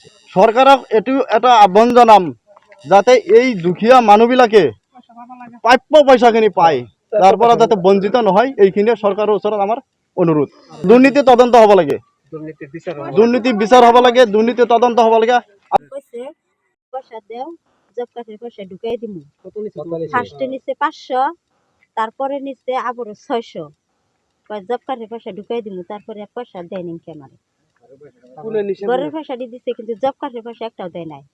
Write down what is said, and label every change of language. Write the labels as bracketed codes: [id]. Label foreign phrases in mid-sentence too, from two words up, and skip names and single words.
[bn] চৰকাৰক এইটো এটা আহ্বান জনাম, যাতে এই দুখীয়া মানুহবিলাকে প্ৰাপ্য পইচাখিনি পায়, তাৰ পৰা যাতে বঞ্চিত নহয়, এইখিনিয়ে চৰকাৰৰ ওচৰত আমাৰ অনুৰোধ। দুৰ্নীতি তদন্ত হ'ব লাগে, দুৰ্নীতি বিচাৰ হ'ব লাগে, দুৰ্নীতি তদন্ত হ'ব লাগে। কৈছে পয়সা দেও, [en] job card [bn] পয়সা ঢুকাই দিমু। ফার্স্টে নিচ্ছে 500, তারপরে নিচ্ছে আবারও 600। [en] job card [bn] পয়সা ঢুকাই দিমু, তারপরে আর পয়সা দেয় নি আমারে। ঘরের পয়সাটি দিচ্ছে, কিন্তু [en] job card [bn] পয়সা একটাও দেয় নাই।